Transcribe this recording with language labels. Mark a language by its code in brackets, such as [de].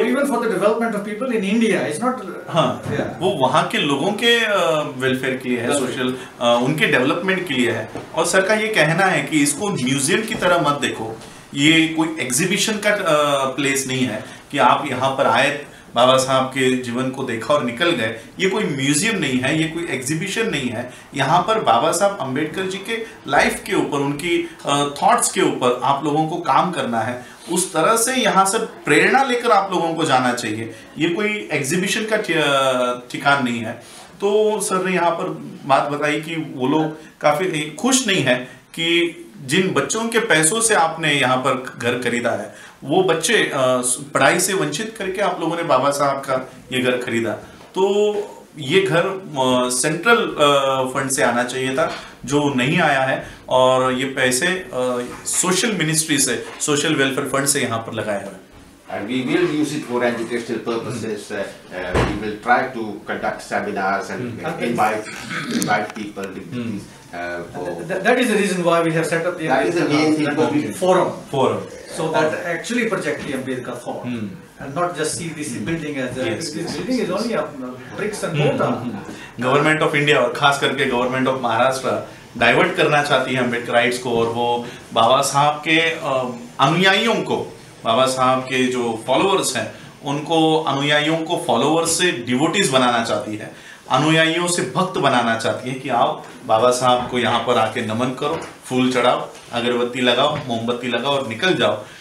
[en] even for the development of people in India, it's not. [hi] हाँ, वो वहाँ के लोगों के वेलफेयर के लिए है, सोशल उनके डेवलपमेंट के लिए है। और सर का ये कहना है कि इसको म्यूजियम की तरह मत देखो, ये कोई एग्जीबिशन का प्लेस नहीं है कि आप यहाँ पर आए, बाबा साहब के जीवन को देखा और निकल गए। ये कोई म्यूजियम नहीं है, ये कोई एग्जीबिशन नहीं है। यहाँ पर बाबा साहब अम्बेडकर जी के लाइफ के ऊपर, उनकी थॉट्स के ऊपर आप लोगों को काम करना है। उस तरह से यहाँ से प्रेरणा लेकर आप लोगों को जाना चाहिए। ये कोई एग्जीबिशन का ठिकान नहीं है। तो सर ने यहाँ पर बात बताई कि वो लोग काफी खुश नहीं है कि जिन बच्चों के पैसों से आपने यहाँ पर घर खरीदा है, वो बच्चे पढ़ाई से वंचित करके आप लोगों ने बाबा साहब का ये घर खरीदा। तो ये घर सेंट्रल फंड से आना चाहिए था, जो नहीं आया है, और ये पैसे सोशल मिनिस्ट्री से, सोशल वेलफेयर फंड से यहाँ पर लगाया है। [en] And we will use it for educational purposes. We will try to conduct seminars and invite people. That is the reason why we have set up the forum. So that actually project the Ambedkar thought, and not just see this building as this building is only a bricks and mortar. [hi] Government of India और खास करके government of Maharashtra divert करना चाहती है Ambedkar rights को, और वो बाबा साहब के अनुयायियों को, बाबा साहब के जो फॉलोअर्स हैं उनको, अनुयायियों को फॉलोअर्स से डिवोटीज बनाना चाहती है, अनुयायियों से भक्त बनाना चाहती है कि आप बाबा साहब को यहाँ पर आके नमन करो, फूल चढ़ाओ, अगरबत्ती लगाओ, मोमबत्ती लगाओ और निकल जाओ।